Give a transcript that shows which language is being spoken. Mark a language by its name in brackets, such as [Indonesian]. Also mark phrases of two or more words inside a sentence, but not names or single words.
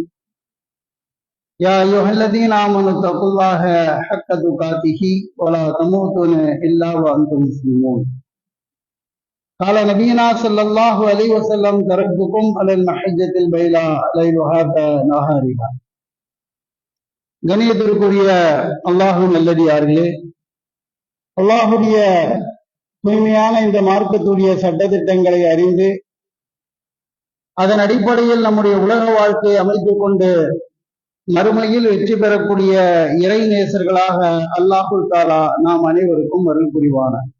[Arabic] يا أيها الذين آمنوا اتقوا الله حق تقاته ولا تموتن إلا وأنتم مسلمون. قال نبينا صلى الله عليه وسلم: تركتكم على المحجة البيضاء ليلها كنهارها. [Tamil] கணியத்திற்குரிய அல்லாஹ்வின் நல்லடியார்களே, அல்லாஹ்வுடைய தூய்மையான இந்த மார்க்கத்துடைய சட்டதிட்டங்களை அறிந்து அதன் அடிப்படையில் நம்முடைய உலக வாழ்க்கையை அமைத்துக் கொண்டு மறுமையில் வெற்றி பெறக்கூடிய இறை நேசர்களாக [Arabic] الله تعالى [Tamil] நாம் அனைவருக்கும் அருள் புரிவான.